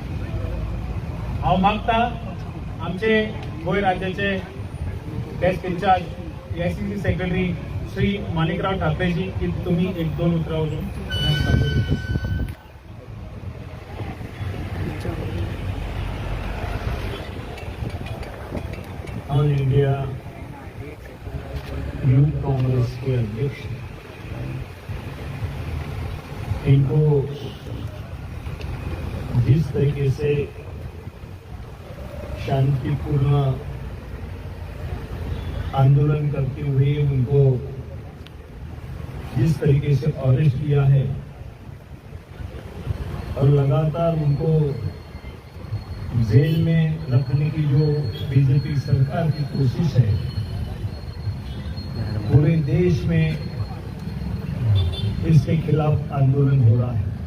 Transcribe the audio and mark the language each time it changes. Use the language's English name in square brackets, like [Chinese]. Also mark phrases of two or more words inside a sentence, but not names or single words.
[Konkani] हांव मागता आमचे गोंय राज्याचे [English] desk incharge [Konkani] AICC सेक्रेटरी श्री माणिकराव ठाकरेजी की तुम्ही 1-2 उतरां उलोवन [Hindi] ऑल इंडिया यूथ कांग्रेस के अध्यक्ष इनको जिस तरीके से शांतिपूर्ण आंदोलन करते हुए उनको जिस तरीके से अरेस्ट किया है और लगातार उनको जेल में रखने की जो बीजेपी सरकार की कोशिश है, पूरे देश में इसके खिलाफ आंदोलन हो रहा है.